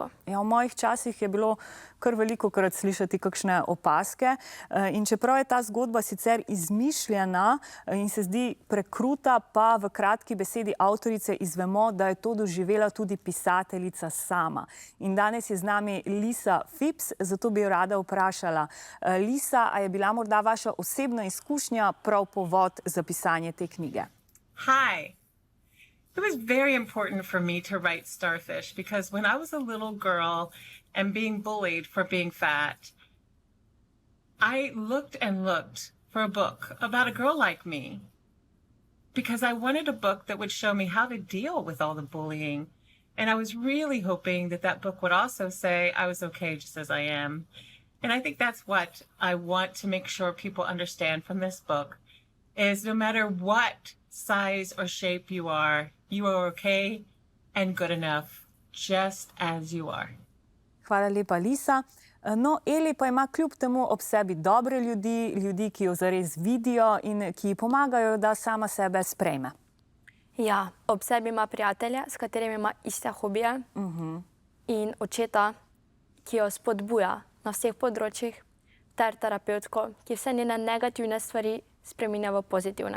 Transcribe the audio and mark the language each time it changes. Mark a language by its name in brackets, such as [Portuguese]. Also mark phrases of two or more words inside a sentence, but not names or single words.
[Slovenian] Ja, v mojih časih je bilo kar velikokrat slišati kakšne opazke in čeprav je ta zgodba sicer izmišljena in se zdi prekruta, pa v kratki besedi avtorice izvemo, da je to doživela tudi pisateljica sama. In danes je z nami Lisa Phipps, zato bi jo rada vprašala. Lisa, a je bila morda vaša osebna izkušnja prav povod za pisanje te knjige? [English] Hi. It was very important for me to write Starfish because when I was a little girl and being bullied for being fat, I looked and looked for a book about a girl like me because I wanted a book that would show me how to deal with all the bullying. And I was really hoping that that book would also say I was okay just as I am. And I think that's what I want to make sure people understand from this book is no matter what size or shape you are okay and good enough just as you are. [Slovenian] Hvala lepa, Lisa. No, Eli pa ima kljub temu ob sebi dobre ljudi, ljudi, ki jo zares vidijo in ki ji pomagajo, da sama sebe sprejme. Ja, ob sebi ima prijatelja, s katerimi ima iste hobije in očeta, ki jo spodbuja na vseh področjih, ter terapevtko, ki vse njene negativne stvari spreminja v pozitivne.